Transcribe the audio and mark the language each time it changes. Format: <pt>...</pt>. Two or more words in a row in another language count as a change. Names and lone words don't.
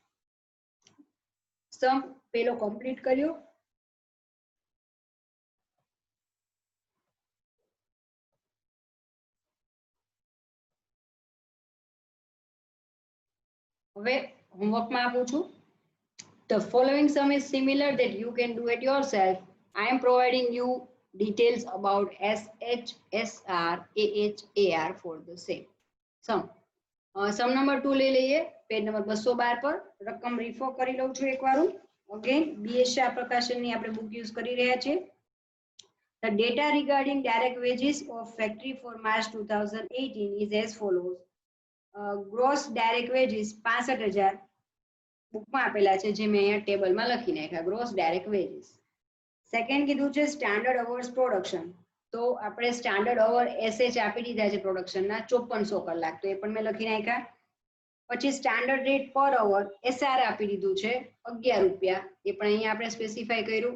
<gu>સમ પેલો કમ્પ્લીટ કર્યો. હવે હોમવર્કમાં આપું છું.</gu> <en>The following sum is similar that you can do it yourself. I am providing you details about SH, SR, AH, AR for the same. sum number</en> <gu>2 લઈ લઈએ.</gu> <en>page number</en> <gu>212 પર રકમ રિફર કરી લઉં છું એકવાર. અગેન BS શાહ પ્રકાશનની આપણે</gu> <en>book use</en> <gu>કરી રહ્યા છીએ.</gu> <en>The data regarding direct wages of factory for March 2018 is as follows. Gross direct wages</en> <gu>65,000 બુકમાં આપેલા છે, જે મેં અહીંયા ટેબલમાં લખી નાખ્યા.</gu> <en>gross direct wages.</en> <gu>સેકન્ડ કીધું છે</gu> <en>standard hours production.</en> <gu>તો આપણે</gu> <en>standard hour</en> <gu>SH આપી દીધા છે પ્રોડક્શનના 5400 કલાક, તો એ પણ મેં લખી નાખ્યા. પછી</gu> <en>standard rate per hour</en> <gu>SR આપી દીધું છે 11 રૂપિયા, એ પણ અહીંયા આપણે સ્પેસિફાઈ કર્યું.</gu>